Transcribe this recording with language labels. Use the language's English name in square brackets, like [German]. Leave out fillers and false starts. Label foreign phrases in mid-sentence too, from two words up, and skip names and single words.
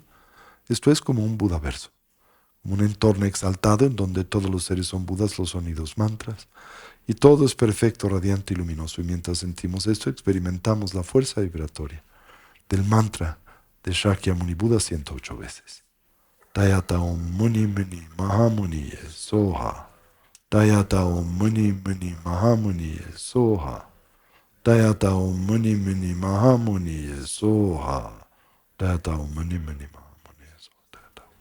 [Spanish] Esto es como un Buda verso, como un entorno exaltado en donde todos los seres son Budas, los sonidos mantras, y todo es perfecto, radiante y luminoso. Y mientras sentimos esto, experimentamos la fuerza vibratoria del mantra de Shakyamuni Buda 108 veces. [Sanskrit] तद्यथा ॐ मुनि मुनि महामुनि स्वाहा. तद्यथा ॐ मुनि मुनि महामुनि स्वाहा. तद्यथा ॐ मुनि मुनि महामुनि स्वाहा. तद्यथा ॐ मुनि मुनि महामुनि स्वाहा.